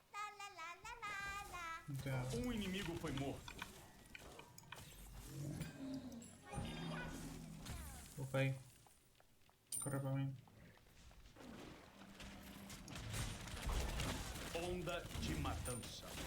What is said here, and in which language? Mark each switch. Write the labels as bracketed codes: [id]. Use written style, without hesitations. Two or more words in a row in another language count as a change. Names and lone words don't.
[es] La la la la la la. No te hagas. [pt] Um inimigo foi morto. [es] Opa ahí. Corre para mí. [pt] Onda de matança.